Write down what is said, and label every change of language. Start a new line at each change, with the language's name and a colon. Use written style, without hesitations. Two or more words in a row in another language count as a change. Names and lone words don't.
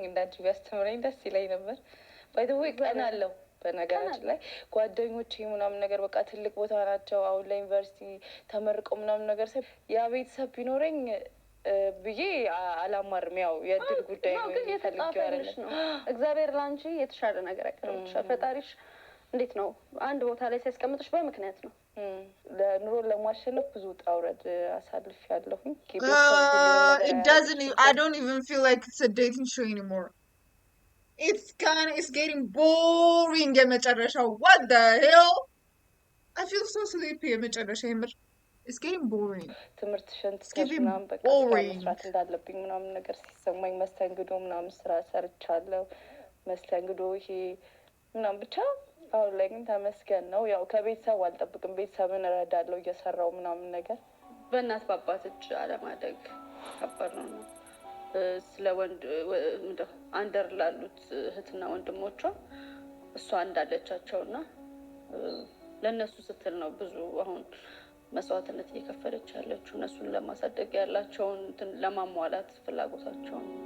Amharic: እንዳንቺ ቢያስተምረኝ ደስ ይለኝ ነበር።
English: by the way
Amharic: ቀን አለው በነገራችን ላይ ጓደኞቼ ምናምን ነገር በቃ ትልቅ ቦታ ናቸው። አሁን ለዩኒቨርሲቲ ተመርቀው ምናምን ነገር ሳይ ያ ቤተሰብ ቢኖረኝ ብዬ አላማርም። ያው የእድል ጉዳይ ነው። ግን የተጻፈልሽ ነው። እግዚአብሔር ላንቺ የተሻለ ነገር ያቀርብልሻል። ፈጣሪሽ እንዴት ነው አንድ ቦታ ላይ ሲያስቀምጥሽ በምክንያት ነው። ለኑሮ ለማሸነፍ ብዙ ውጣ ውረድ አሳልፍ ያለሁኝ።
English: I don't even feel like it's a dating show anymore. It's getting boring. የመጨረሻው what the hell? I feel so sleepy.
Amharic: የመጨረሻው የምር
English: it's getting boring.
Amharic: ትምህርትሽን ትከሽ ምናምን በቃ መስራት እንዳለብኝ ምናምን ነገር ሲሰማኝ መስተንግዶ ምናምን ስራ ሰርቻለሁ። መስተንግዶ ይሄ ምናምን ብቻ አሁን ላይ ግን ተመስገን ነው። ያው ከቤተሰብ አልጠብቅም፣ ቤተሰብን እረዳለሁ እየሰራው ምናምን ነገር። በእናት በአባት እጅ አለማደግ ከባድ ነው። ስለ ወንድ አንደር ላሉት እህትና ወንድሞቿ እሷ እንዳለቻቸውና ለእነሱ ስትል ነው ብዙ አሁን መስዋዕትነት እየከፈለች ያለችው እነሱን ለማሳደግ ያላቸውን ለማሟላት ፍላጎታቸውን።